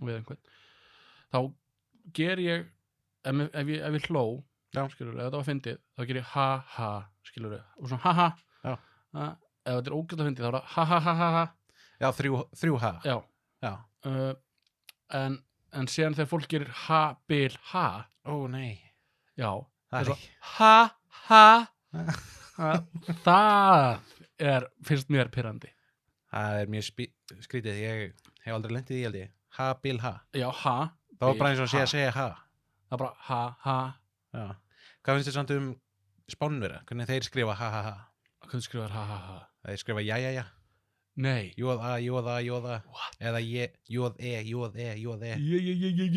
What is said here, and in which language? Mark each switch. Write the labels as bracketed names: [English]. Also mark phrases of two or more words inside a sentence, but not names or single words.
[Icelandic] við einhvern, þá ger ég, ef ég hló, Já. skilur ef þetta var fyndið, þá ger ég ha ha, skilur og svona ha ha, Já. Ef þetta er ógætt að fyndið, þá er það ha ha ha ha ha, já, þrjú ha. já, Já. en síðan þegar fólk gerir ha, bil, ha, Ó, nei. já, Það svo, ekki. ha ha, það finnst mér pyrrandi. Það er mjög skrítið, ég hef aldrei lendið í, held ég. Ha, bil, ha. Já, ha, Það var bil, bara eins og ha. að segja ha. Það er bara ha ha. Já. Hvað finnst þið samt Spánverja? Hvernig þeir skrifa ha, ha, ha? Hvernig skrifar ha ha ha? Þeir skrifa ja, ja, ja. Nei. Jóða, jóða, jóða. Eða jóð, jóð, jóð, Je.